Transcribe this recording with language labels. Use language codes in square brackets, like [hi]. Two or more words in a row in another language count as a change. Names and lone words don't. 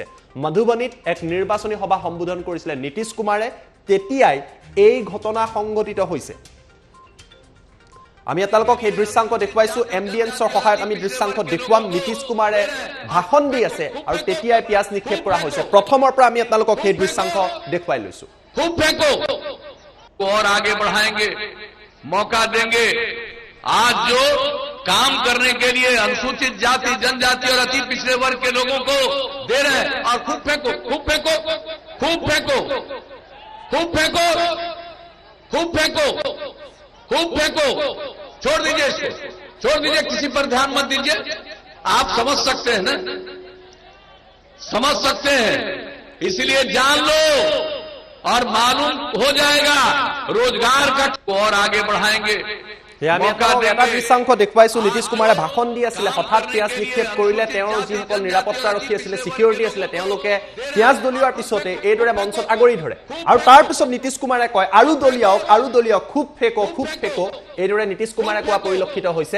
[as] মধুবনীত এক নিৰ্বাচনী সভা সম্বোধন কৰিছিলে নীতিশ কুমাৰে, তেতিয়াই এই ঘটনা সংঘটিত হৈছে। আমি আপোনালোকক সেই দৃশ্যাংশ দেখুৱাইছো। এম্বিয়েন্সৰ সহায়ত আমি দৃশ্যাংশ দেখুৱাম। নীতিশ কুমাৰে ভাষণ দি আছে আৰু তেতিয়াই পিয়াজ নিক্ষেপ কৰা হৈছে। প্ৰথমৰ পৰা আমি আপোনালোকক সেই দৃশ্যাংশ দেখুৱাই লৈছো। [hi] खूब फेंको और आगे बढ़ाएंगे, मौका देंगे। आज जो काम करने के लिए अनुसूचित जाति, जनजाति और अति पिछड़े वर्ग के लोगों को दे रहे हैं, और खूब फेंको, खूब फेंको, खूब फेंको, खूब फेंको, खूब फेंको, खूब फेंको। छोड़ दीजिए इसको, छोड़ दीजिए, किसी पर ध्यान मत दीजिए। आप समझ सकते हैं ना, समझ सकते हैं, इसलिए जान लो और मालूम हो जाएगा रोजगार का, और आगे बढ़ाएंगे। [as] এটা দৃশ্যাংশ দেখুৱাইছো। নীতিশ কুমাৰে ভাষণ দি আছিলে, হঠাৎ পিয়াজ নিক্ষেপ কৰিলে। তেওঁৰ যিসকল নিৰাপত্তাৰক্ষী আছিলে, চিকিউৰিটি আছিলে, তেওঁলোকে পিয়াজ দলিওৱাৰ পিছতে এইদৰে মঞ্চত আগৰি ধৰে আৰু তাৰ পিছত নীতিশ কুমাৰে কয় আৰু দলিয়াওক, আৰু দলিয়াওক, [hi] खूब फेंको, खूब फेंको, [as] এইদৰে নীতিশ কুমাৰে কোৱা পৰিলক্ষিত হৈছে।